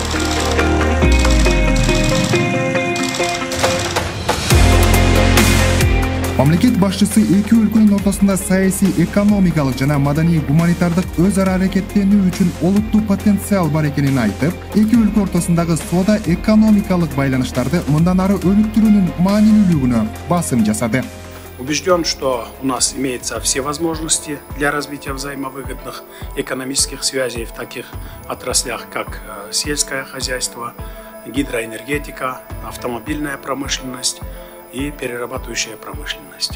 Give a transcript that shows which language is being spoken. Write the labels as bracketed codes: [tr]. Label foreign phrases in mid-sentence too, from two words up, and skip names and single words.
[ky] Мамлекет башчысы эки өлкөнүн ортосунда саясий, экономикалык жана маданий гуманитардык өз ара аракеттенүү үчүн олуттуу потенциал бар экенин айтып, эки өлкө ортосундагы соода экономикалык байланыштарды мындан ары өнүктүрүүнүн маанилүүлүгүнө басым жасады. [ru] Убежден, что у нас имеются все возможности для развития взаимовыгодных экономических связей в таких отраслях, как сельское хозяйство, гидроэнергетика, автомобильная промышленность и перерабатывающая промышленность.